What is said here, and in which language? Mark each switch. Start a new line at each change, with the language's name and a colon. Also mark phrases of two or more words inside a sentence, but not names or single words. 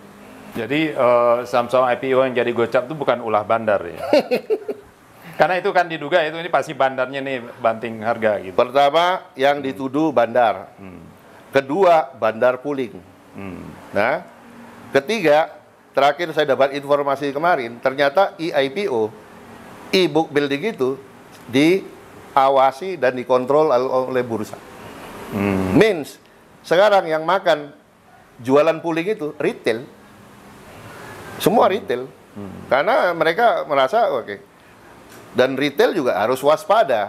Indonesian: Jadi Samsung IPO yang jadi gocap itu bukan ulah bandar ya. Karena itu kan diduga ini pasti bandarnya nih banting harga gitu. Pertama yang dituduh bandar. Kedua bandar pooling. Nah, ketiga terakhir saya dapat informasi kemarin, ternyata e-IPO,
English: e-book building
Indonesian: itu diawasi dan dikontrol oleh bursa. Means sekarang yang makan jualan pooling itu retail. Semua retail. Karena mereka merasa oke. Dan retail juga harus waspada.